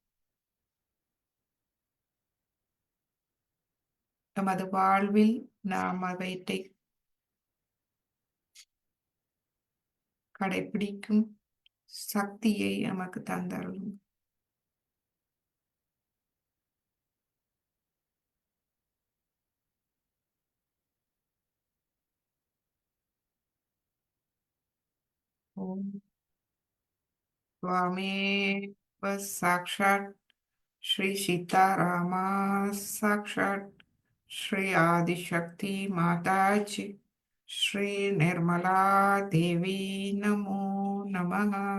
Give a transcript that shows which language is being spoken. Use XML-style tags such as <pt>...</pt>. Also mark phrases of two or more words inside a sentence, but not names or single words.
<ta>நமது வாழ்வில் நாம் அவற்றை கடைபிடிக்கும் சக்தியை நமக்கு தந்தருளும்.</ta> <sa>ஓம் त्वमेव साक्षात् श्री सीतारामा साक्षात् श्री आदिशक्ति माताजी श्री निर्मला देवी नमो नमः.</sa>